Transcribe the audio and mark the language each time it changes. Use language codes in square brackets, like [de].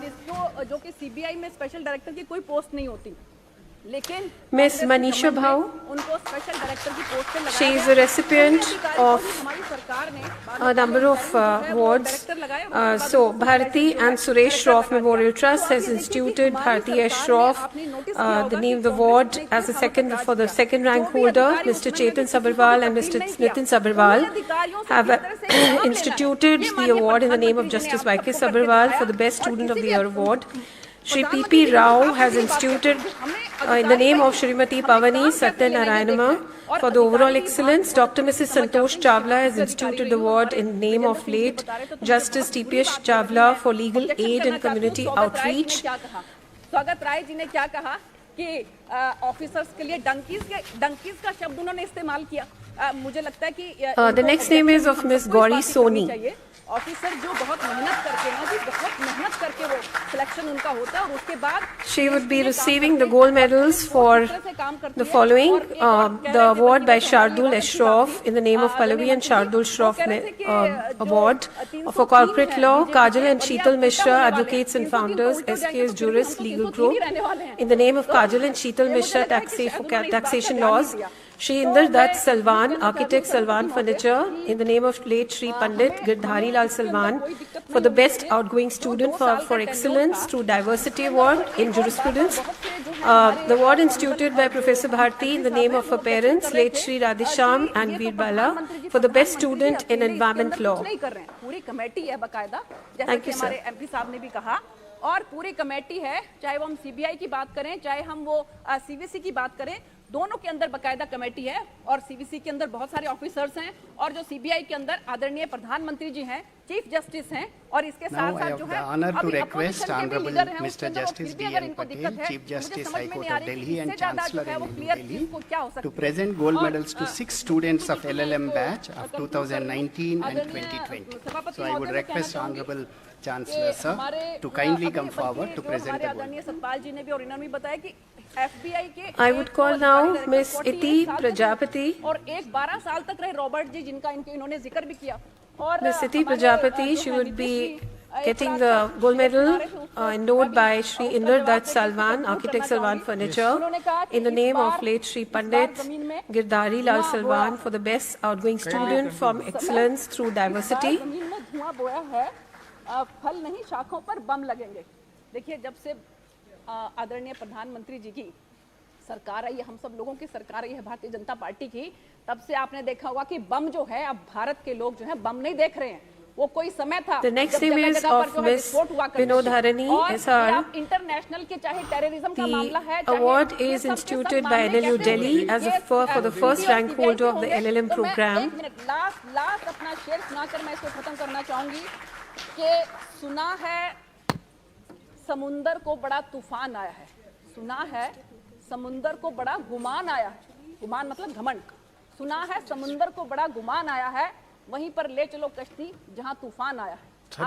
[hi] जो कि सीबीआई में स्पेशल डायरेक्टर की कोई पोस्ट नहीं होती, लेकिन [en] Ms. Manisha Bhau. [hi] उनको स्पेशल डायरेक्टर की पोस्ट पे लगाया। [en] She is a recipient of [hi] हमारी सरकार ने [en] a number of awards. So, Bharati and Suresh Shroff Memorial Trust has instituted Bharati S. Shroff, the name of the award, as for the second rank holder. Mr. Chetan Sabharwal and Mr. Nitin Sabharwal have instituted the award in the name of Justice Y.K. Sabharwal for the Best Student of the Year award. Shri P.P. Rao has instituted in the name of Shrimati Pavani Satyanarayanama for the overall excellence. Dr. Mrs. Santosh Chawla has instituted the award in the name of late Justice T.P.S. Chawla for legal aid and community outreach. [hi] स्वागत राय जी ने क्या कहा कि officers के लिए donkeys का शब्द उन्होंने इस्तेमाल किया। मुझे लगता है कि [en] the next name is of Ms. Gauri Soni. [hi] Officer जो बहुत मेहनत करके ना, भी बहुत मेहनत करके वो सिलेक्शन उनका होता है, और उसके बाद [en] she would be receiving the gold medals for the following: the award by Shardul S. Shroff in the name of Pallavi and Shardul Shroff award for corporate law, Kajal and Sheetal Mishra, advocates and founders, SKS Juris Legal Group, in the name of Kajal and Sheetal Mishra, taxation laws. Shri Inder Dutt Salwan, architect Salwan Furniture, in the name of late Shri Pandit Girdhari Lal Salwan for the best outgoing student for excellence through diversity award in jurisprudence. The award instituted by Professor Bharti in the name of her parents, late Shri Radhesham and Veer Bala, for the best student in environment law. [hi] पूरी committee है बकायदा, जैसे [en] Thank [hi] कि [en] you, [hi] हमारे MP साहब ने भी कहा, और पूरी कमेटी है, चाहे वो हम सीबीआई की बात करें, चाहे हम वो सीवीसी की बात करें, दोनों के अंदर बकायदा कमेटी है, और सीवीसी के अंदर बहुत सारे ऑफिसर्स हैं, और जो सीबीआई के अंदर आदरणीय प्रधानमंत्री जी हैं, चीफ जस्टिस हैं, और इसके साथ साथ जो है [en] honor to request Honorable Mr. Justice D.N. Patel, Chief Justice High Court of Delhi and Chancellor in Delhi, to present gold medals to 6 students of LLM batch of 2019 and 2020. So I would request Honorable Chancellor sir to kindly come forward to present the gold. [hi] Satpal जी ने भी और इन्होंने भी बताया कि FBI के [en] I would call now Ms. Iti Prajapati. [hi] और 12 साल तक रहे रॉबर्ट जी, जिनका इन्होंने जिक्र भी किया, और [en] Ms. Iti Prajapati, she would be getting the gold medal endowed by Shri Inder Dutt Salwan, architect Salwan Furniture, in the name of late Shri Pandit Girdhari Lal Salwan for the best outgoing student from excellence through diversity. [hi] जमीन में धुआं बोया है, फल नहीं शाखों पर बम लगेंगे। देखिए, जब से आदरणीय प्रधानमंत्री जी की सरकार आई है, हम सब लोगों की सरकार आई है भारतीय जनता पार्टी की, तब से आपने देखा होगा कि बम जो है, अब भारत के लोग जो है बम नहीं देख रहे हैं। वो कोई समय था [en] The next name is of Ms. Vinodharani SR. [hi] International के चाहे टेररिज्म का मामला है, [en] The award is instituted by NLU Delhi as for the first rank holder of the LLM program. [hi] Last अपना शेर सुनाकर मैं इसको खत्म करना चाहूंगी कि सुना है समुंदर को बड़ा तूफान आया है, सुना है समुंदर को बड़ा गुमान आया है, गुमान मतलब घमंड, सुना है समुंदर को बड़ा गुमान आया है, वहीं पर ले चलो कश्ती जहां तूफान आया है।